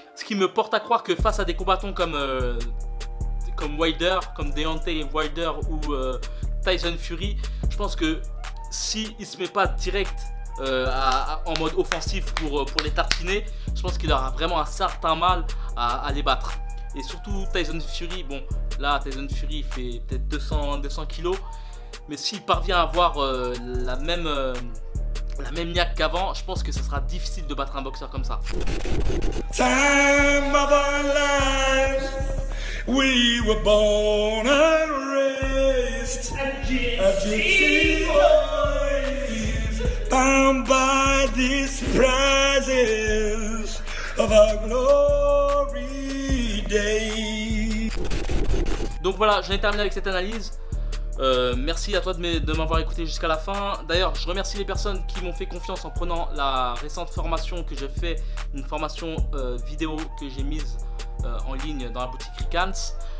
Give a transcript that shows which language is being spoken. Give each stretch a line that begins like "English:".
French: Ce qui me porte à croire que face à des combattants comme Wilder, comme Deontay Wilder ou Tyson Fury, je pense que s'il ne se met pas direct en mode offensif pour les tartiner, je pense qu'il aura vraiment un certain mal à les battre. Et surtout Tyson Fury, bon là Tyson Fury fait peut-être 200 kilos, mais s'il parvient à avoir la même niaque qu'avant, je pense que ça sera difficile de battre un boxeur comme ça.
English: Time of our lives, we were born and raised a gypsy boys, bound by these prizes of our glory days.
French: Donc voilà, j'en ai terminé avec cette analyse. Merci à toi de m'avoir écouté jusqu'à la fin. D'ailleurs, je remercie les personnes qui m'ont fait confiance en prenant la récente formation que j'ai fait, une formation vidéo que j'ai mise en ligne dans la boutique Ricans.